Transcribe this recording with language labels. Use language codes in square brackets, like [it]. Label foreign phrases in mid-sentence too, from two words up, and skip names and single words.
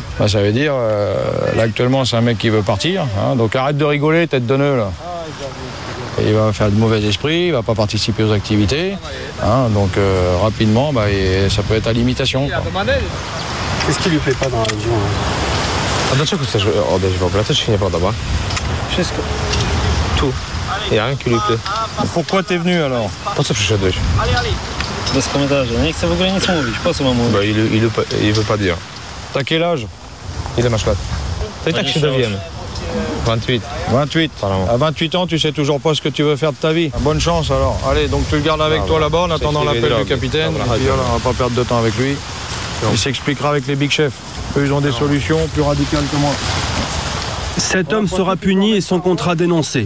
[fr] Ça veut dire, là actuellement c'est un mec qui veut partir, hein, donc arrête de rigoler, tête de nœud là. Et il va faire de mauvais esprit, il va pas participer aux activités, hein, donc rapidement ça peut être à l'imitation. Qu'est-ce qui lui plaît pas dans la région? [pl] A dlaczego chcesz odejść w ogóle? Co ci się nie podoba? Wszystko. Tu. [fr] Il n'y a rien qui lui plaît. Pourquoi t'es venu alors? [pl] Po co przyszedłeś? Bez komentarza. Nie chcę w ogóle nic mówić. Po co mam mówić? [fr] Il veut pas dire. T'as quel âge? [pl] Ile masz lat? To i tak się dowiemy. 28. 28. [fr] À 28 ans, tu sais toujours pas ce que tu veux faire de ta vie. Bonne chance alors. Allez, donc tu le gardes avec toi là-bas en attendant l'appel du capitaine. Et puis voilà, on va pas perdre de temps avec lui. Il s'expliquera avec les big chefs. Eux, ils ont des solutions plus radicales que moi. Cet homme sera puni et son contrat dénoncé.